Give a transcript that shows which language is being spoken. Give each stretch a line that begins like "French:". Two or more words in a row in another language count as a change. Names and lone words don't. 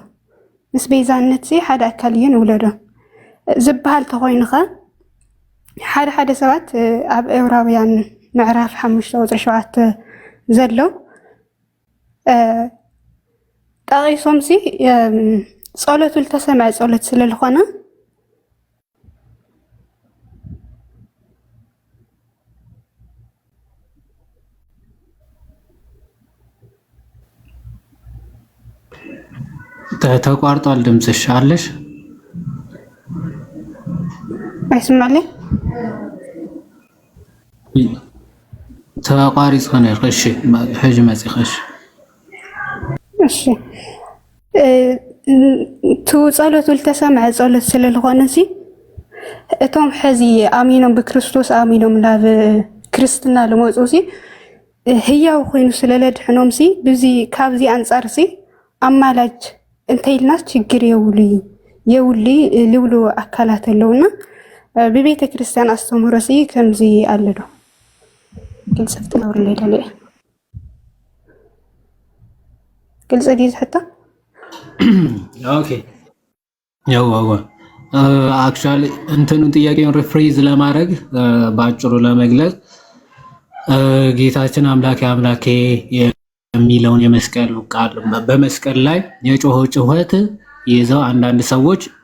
Tigrinya: ምስ ቤዛነት ሓደ ኣካል እዩ ንብለዶ ዝበሃል ተኮይኑኸ ሓደ ሰባት ኣብ ዕብራውያን ምዕራፍ 5:7 ዘሎ ጠቂሶም ጸሎቱ ልተሰምዐ ጸሎት ስለዝኾነ
Amharic: ተቋርጧል። ድምፅሽ አለሽ? አይስማለኝ
Tigrinya: ተቋሪጽ ሆነ። እሺ ሕጂ መጽኸሽ እሺ ጸሎቱ ልተሰምዐ ጸሎት ስለዝኾነ እቶም ሕዚ ኣሚኖም ብክርስቶስ ኣሚኖም ናብ ክርስትና ልመፁ ህያው ኮይኑ ስለለድሕኖም ብዚ ካብዚ አንጻር ኣማላጅ እንተይልና ችግር የውሉ ልብሉ ኣካላት ኣለውና ብቤተ ክርስቲያን ኣስተምህሮ ከምዚ ኣሎ ዶ? ግልጽ ትገብርለይ ደልየ ግልጽ ዲ ዝሕቶ
Amharic: ኦኬ ያው አክቹዋሊ እንትኑን ጥያቄውን ሪፍሬዝ ለማድረግ በአጭሩ ለመግለጽ ጌታችን አምላኬ የሚለውን የመስቀል ቃል በመስቀል ላይ የጮኸው ጩኸት ይዘው አንዳንድ ሰዎች